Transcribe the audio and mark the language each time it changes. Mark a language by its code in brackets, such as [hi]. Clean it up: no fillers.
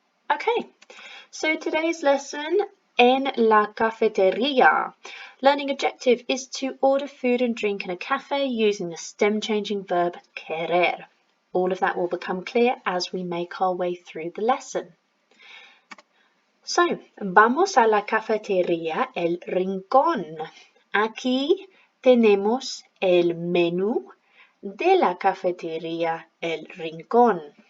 [en] Okay, so today's lesson, [es] en la cafetería. [en] Learning objective is to order food and drink in a cafe using the stem-changing verb querer. All of that will become clear as we make our way through the lesson. [es] So, vamos a la cafetería El Rincón. Aquí tenemos el menú de la cafetería El Rincón.